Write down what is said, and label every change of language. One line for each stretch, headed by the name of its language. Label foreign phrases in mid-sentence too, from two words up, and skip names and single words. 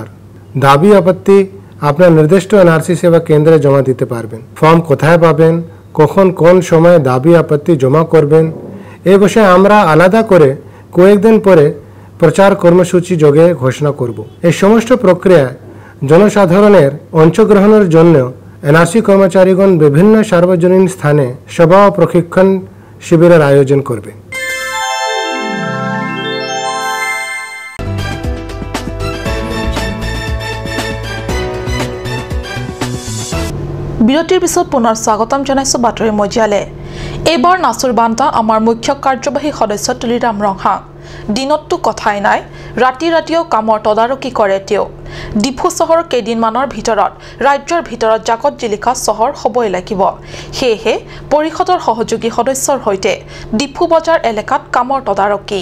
Bangla: দাবি আপত্তি আপনার নির্দিষ্ট এনআরসি সেবা কেন্দ্রে জমা দিতে পারবেন ফর্ম কোথায় পাবেন কখন কোন সময় দাবি আপত্তি জমা করবেন এই বিষয়ে আমরা আলাদা করে কয়েকদিন পরে প্রচার কর্মসূচি যোগে ঘোষণা করব এই সমস্ত প্রক্রিয়ায় জনসাধারণের অংশগ্রহণের জন্য এনআরসি কর্মচারীগণ বিভিন্ন সার্বজনীন স্থানে সভা ও প্রশিক্ষণ শিবিরের আয়োজন করবে
Assamese: বিৰতিৰ পিছত পুনৰ স্বাগতম জনাইছো বাতৰি মজিয়ালে এইবাৰ নাচুৰ বান্তা আমাৰ মুখ্য কাৰ্যবাহী সদস্য তুলিৰাম ৰংহা দিনতটো কথাই নাই ৰাতিও কামৰ তদাৰকী কৰে তেওঁ ডিফু চহৰ কেইদিনমানৰ ভিতৰত ৰাজ্যৰ ভিতৰত জাকত জিলিকা চহৰ হ'বই লাগিব সেয়েহে পৰিষদৰ সহযোগী সদস্যৰ সৈতে ডিফু বজাৰ এলেকাত কামৰ তদাৰকী